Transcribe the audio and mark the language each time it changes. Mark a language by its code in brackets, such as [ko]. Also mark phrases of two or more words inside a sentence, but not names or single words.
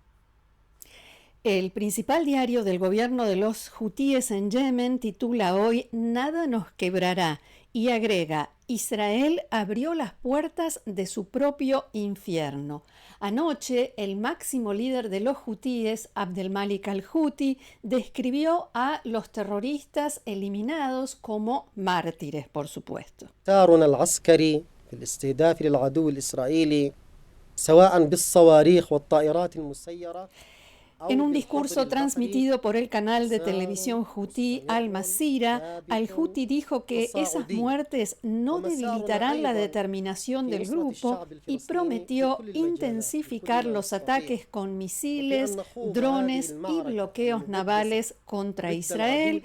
[es] El principal diario del gobierno de los hutíes en Yemen titula hoy "Nada nos quebrará" y agrega: Israel abrió las puertas de su propio infierno. Anoche, el máximo líder de los hutíes, Abdelmalik al-Houthi, describió a los terroristas eliminados como mártires, por supuesto. [ar] مسارنا العسكري في الاستهداف للعدو الإسرائيلي سواء بالصواريخ والطائرات المسيرة. [es] En un discurso transmitido por el canal de televisión hutí Al Masira, al-Houthi dijo que esas muertes no debilitarán la determinación del grupo y prometió intensificar los ataques con misiles, drones y bloqueos navales contra Israel.